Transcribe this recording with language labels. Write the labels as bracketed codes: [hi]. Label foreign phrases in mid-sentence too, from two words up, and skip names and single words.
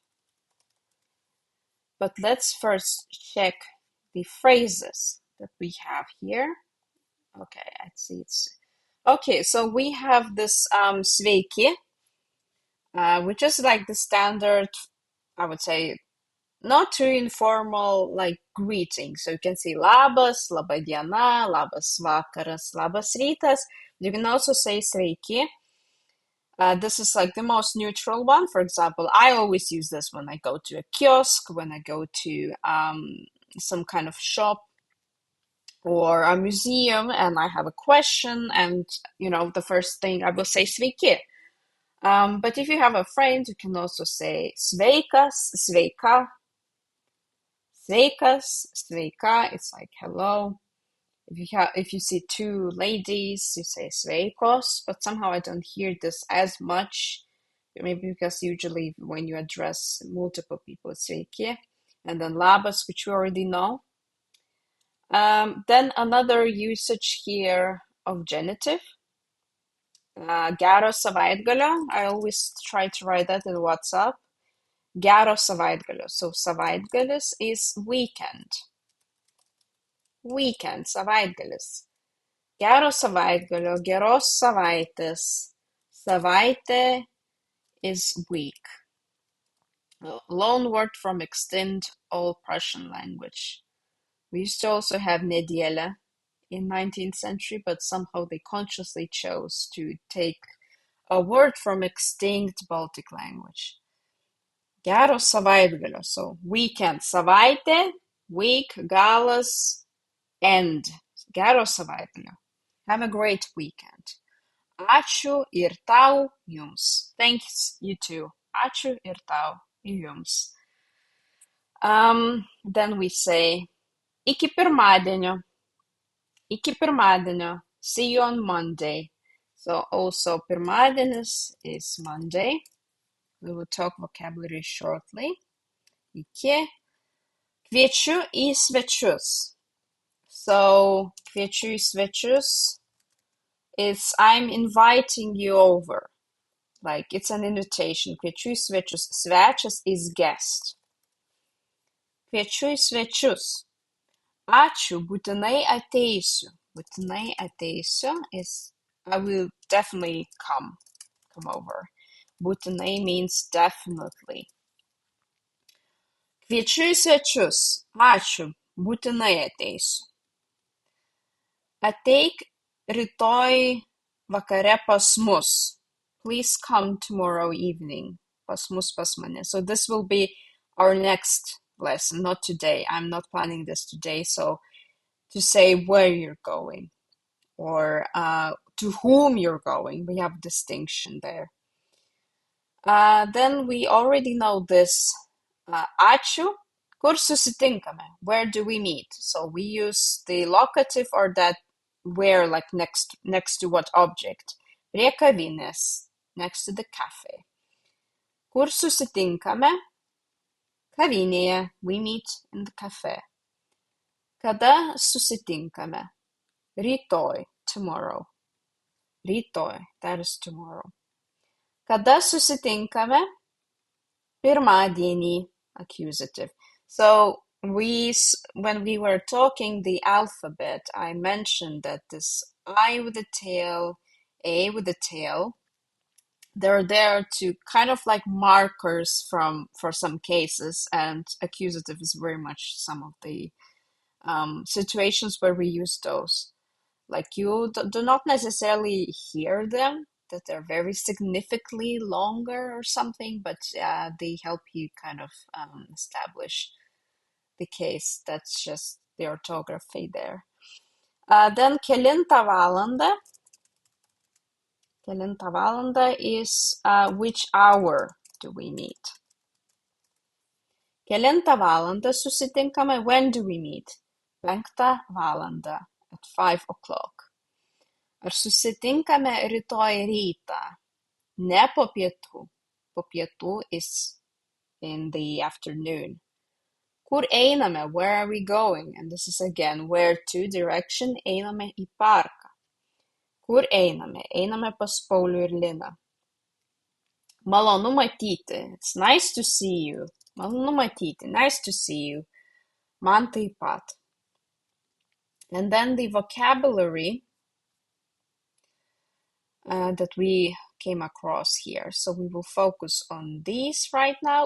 [en] But let's first check the phrases that we have here. Okay, I see it's okay. So we have this sveiki, which is like the standard, I would say, not too informal like greeting. So you can say [lt] labas, laba diena, labas vakaras, labas rytas. [en] You can also say sveiki. This is like the most neutral one. For example, I always use this when I go to a kiosk, when I go to some kind of shop or a museum and I have a question, and you know, the first thing I will say sveiki. But if you have a friend, you can also say [lt] sveikas, sveika, sveikas, sveika. [en] It's like hello. If you see two ladies, you say sveikos, but somehow I don't hear this as much. Maybe because usually when you address multiple people, it's sveiki, and then labas, which we already know. Then another usage here of genitive. [lt] Gero savaitgalio. [en] I always try to write that in WhatsApp. [lt] Gero savaitgalio. [en] So savaitgalis is weekend. Weekend, savaitgalis. [lt] Gero savaitgalio, geros savaitės. [en] Savaitė is week. loan word from extinct Old Prussian language. We used to also have nedielė in 19th century, but somehow they consciously chose to take a word from extinct Baltic language. [lt] Gero savaitgalio, [en] so weekend, savaitė, week, galas, end. [lt] Gero savaitgalio. [en] Have a great weekend. [lt] Ačiū ir tau, jums. [en] Thanks, you too. [lt] Ačiū ir tau, jums. [en] Then we say, [lt] iki pirmadienio. Iki pirmadienio. [en] See you on Monday. So also pirmadienis is Monday. We will talk vocabulary shortly. [lt] Iki. Kviečiu į svečius. [en] So, [lt] kviečiu į svečius [en] is I'm inviting you over. Like, it's an invitation. [lt] Kviečiu į svečius. [en] Svečias is guest. [lt] Kviečiu į svečius. Ačiū, būtinai ateisiu. Būtinai ateisiu [en] is I will definitely come over. Būtinai means definitely. [lt] Kviečiu į svečius. Ačiū, būtinai ateisiu. Ateik rytoj vakare pas mus. [en] Please come tomorrow evening. [lt] Pas mus, pas mane. [en] So this will be our next lesson, not today. I'm not planning this today, so to say where you're going or to whom you're going, we have distinction there. Then we already know this. [lt] Ačiū, kur susitinkame? [en] Where do we meet? So we use the locative or that where, like next to what object? [lt] Prie kavinės, [en] next to the cafe. [lt] Kur susitinkame? [en] Kavinėje, we meet in the cafe. [lt] Kada susitinkame? Rytoj, tomorrow. [en] Rytoj, that is tomorrow. [lt] Kada susitinkame? [en] Pirmadienį, accusative. So when we were talking the alphabet, I mentioned that this I with the tail, A with the tail, they're there to kind of like markers for some cases, and accusative is very much some of the situations where we use those. Like you do not necessarily hear them, that they're very significantly longer or something, but they help you kind of establish the case. That's just the orthography there. Then [lt] kelintą valandą. Kelintą valandą [en] is which hour do we meet? [lt] Kelintą valandą susitinkame? [en] When do we meet? 5 valandą, at 5 o'clock. [lt] Ar susitinkame rytoj rytą? Ne po pietų. Po pietų [en] is in the afternoon. [lt] Kur einame? [en] Where are we going? And this is again where to direction. [lt] Einame į parką. Kur einame? Einame pas Paulių ir Liną. Malonu matyti. [en] It's nice to see you. [lt] Malonu matyti. [en] Nice to see you. [lt] Man taip pat. [en] And then the vocabulary that we came across here. So we will focus on these right now.